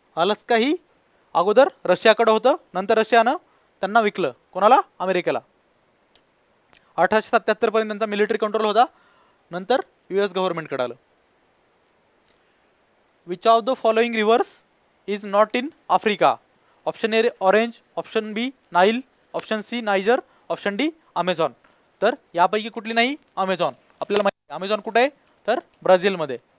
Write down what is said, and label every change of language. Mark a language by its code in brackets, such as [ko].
[mr] Alaska ही अगोदर रशियाकडे होतं, नंतर रशियानं त्यांना विकलं. कोणाला? अमेरिकेला. 1877 पर्यंत त्यांचा मिलिटरी कंट्रोल होता, नंतर US गव्हर्नमेंटकडे आलं. [en] Which of the following rivers is not in Africa. Option A Orange, option B Nile, option C Niger, option D Amazon. [mr] तर यापैकी कुठली नाही? अमेझॉन. आपल्याला माहिती आहे अमेझॉन कुठे आहे तर ब्राझीलमध्ये.